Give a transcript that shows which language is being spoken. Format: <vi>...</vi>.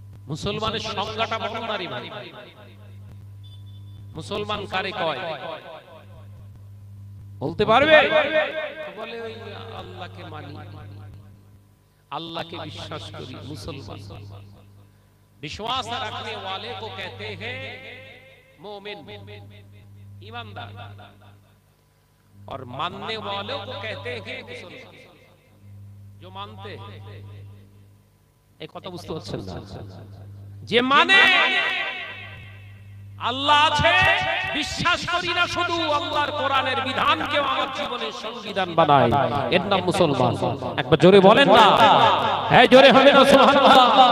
<bn>মুসলমানের সংজ্ঞাটা বলনারই ভাই, মুসলমান কারে কয় বলতে পারবে? বলে ওই আল্লাহকে মানি, আল্লাহকে বিশ্বাস করি, মুসলমান।</bn> <hi>विश्वास रखने वाले को कहते हैं मोमिन, ईमानदार, और मानने वालों को कहते हैं मुसलमान, जो मानते हैं।</hi> <bn>एक কথা বুঝতে পারছেন না? যে মানে আল্লাহ আছে বিশ্বাস করি না, শুধু আল্লাহর কোরআনের বিধানকে আমার জীবনের সংবিধান বানাই, এর নাম মুসলমান। একবার জোরে বলেন না, হ্যাঁ জোরে হবে না সুবহানাল্লাহ।</bn>